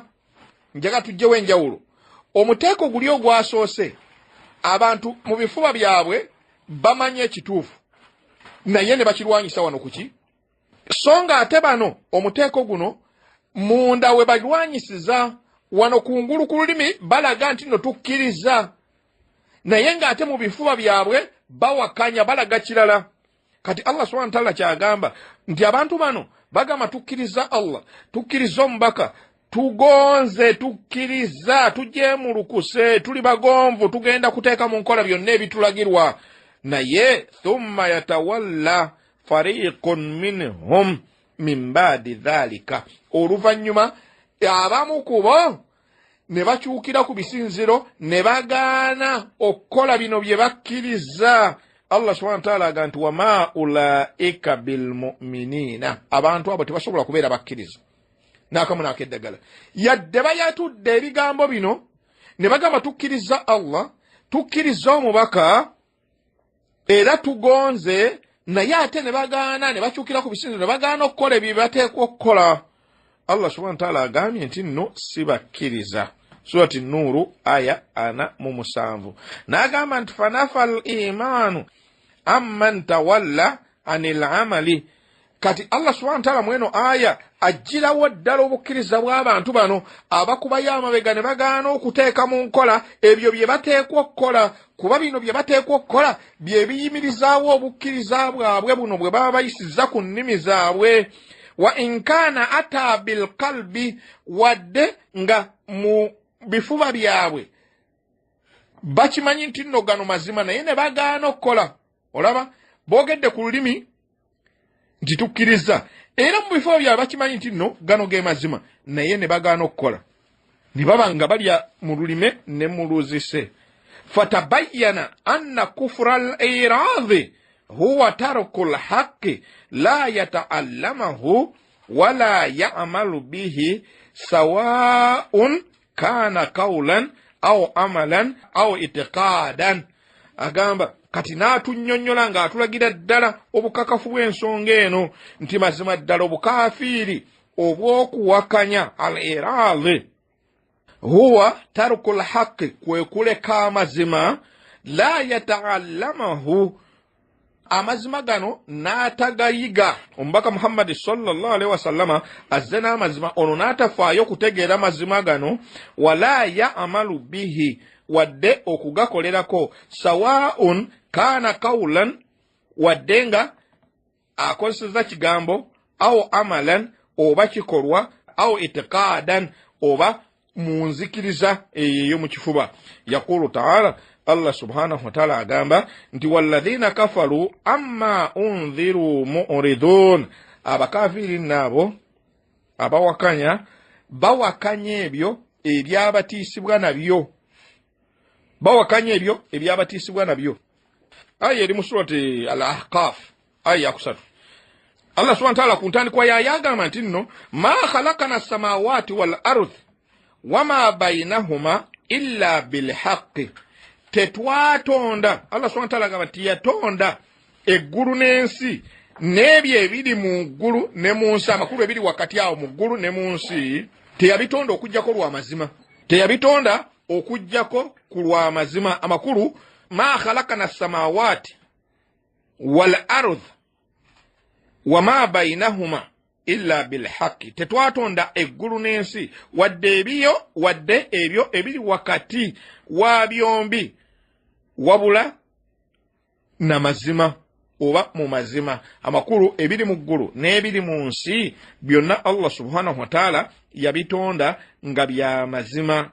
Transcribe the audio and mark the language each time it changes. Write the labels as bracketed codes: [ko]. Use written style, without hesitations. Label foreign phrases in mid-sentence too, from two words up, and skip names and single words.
[lg] Njaga tujjewo enjawulo. Omuteeko guli ogwasoose, abantu mu bifuba byabwe bamanye ekituufu naye ne bakirwanyisa wano kuki, so nga ate bano omuteeko guno munda we balwanyisiza wano kungulu ku lulimi balaga nti no tukkiriza, naye nga ate mu bifuba byabwe bawakanya balaga kirala. Kati Allah [ar] سبحانه وتعالى [lg] kyagamba nti abantu bano bagamba tukkiriza Allah, tukkiriza omubaka, tugonze tukkiriza, tujemulukuse, tuli bagonvu, tugenda kuteeka mu nkola byonna ebitulagirwa, naye [ar] ثم يتولى فريق منهم من بعد ذلك, [lg] oluvannyuma abamu kubo ne bakyukira ku bisinziro ne bagaana okukola bino bye bakkiriza. Allah [ar] سبحانه وتعالى [lg] agamba nti [ar] وما أولئك بالمؤمنين, [lg] abantu abo tebasobola kubeera bakkiriza n'akamu n'akeddagala. Yadde bayatudde ebigambo bino ne bagamba tukkiriza Allah, tukkiriza omubaka era tugonze, naye ate ne bagaana ne bakyukira ku bisinziro ne bagaana okukola ebyo bateekwa okukola. Allah [ar] سبحانه وتعالى [lg] agambye nti nno si bakkiriza. Surati Nuru aya 47. N'agamba nti [ar] فنفى الإيمان عمن تولى عن العمل. [lg] Kati Allah [ar] سبحانه وتعالى [lg] mweno aya ajjirawo ddala obukkiriza bw'abantu bano abakubayo amabega ne bagaana okuteeka mu nkola ebyo bye bateekwa okukola, kuba bino bye bateekwa okukola bye biyimirizaawo obukkiriza bwabwe buno bwe baba bayisizza ku nnimi zaabwe. [ar] وإن كان أتى بالقلب, [lg] wadde nga mu bifuba byabwe bakimanyi nti nno gano mazima naye ne bagaana okukola. Olaba boogedde ku lulimi nti tukkiriza, era mu bifuba byabwe bakimanyi nti nno gano ge mazima naye ne bagaana okukola, ne baba nga balya mu lulime ne mu luzise. [ar] فتبين أن كفر الإعراض هو ترك الحق لا يتعلمه ولا يعمل به سواء كان قولا أو عملا أو اعتقادا. [lg] Agamba kati n'atunnyonnyola ng'atulagira ddala obukakafu bw'ensonga eno nti mazima ddala obukaafiiri obw'okuwakanya [ar] الإعراض هو ترك الحق, [lg] kwe kuleka amazima, [ar] لا يتعلمه, [lg] amazima gano n'atagayiga. Omubaka Muhammad [ar] صلى الله عليه وسلم [lg] azze n'amazima ono n'atafaayo kutegeera amazima gano, [ar] ولا يعمل به, [lg] wadde okugakolerako, [ar] سواء كان قولا, [lg] wadde nga akozeseza kigambo, [ar] أو عملا, [lg] oba kikolwa, [ar] أو اعتقادا, [lg] oba munzikiriza eyo mu kifuba. [ar] يقول تعالى, [lg] Allah [ar] سبحانه وتعالى [lg] agamba nti [ar] والذين كفروا عما أنذروا معرضون, [lg] abakafiri nabo abawakanya bawakanya ebyo ebyabatiisibwa nabyo. Bawakanya ebyo ebyabatiisibwa nabyo. Aya eri mu surati al-Ahqaf aya ya 3. Allah [ar] سبحانه وتعالى [lg] ku ntandikwa yagamba nti nno [ar] ما خلقنا السماوات والأرض وما بينهما إلا بالحق. [lg] Tetwatonda, Allah [ar] سبحانه وتعالى [lg] agamba nti yatonda eggulu n'ensi n'ebyo ebiri mu ggulu ne mu nsi, amakulu ebiri wakati awo mu ggulu ne mu nsi, teyabitonda okujjako lwa mazima. Teyabitonda okujjako ku lwa mazima. Amakulu [ar] ما خلقنا السماوات والأرض وما بينهما إلا بالحق. [lg] Tetwatonda eggulu n'ensi wadde ebyo ebiri wakati wa byombi, wabula na mazima oba mu mazima. Amakulu ebiri mu ggulu n'ebiri mu nsi byonna Allah [ar] سبحانه وتعالى [lg] yabitonda nga bya mazima.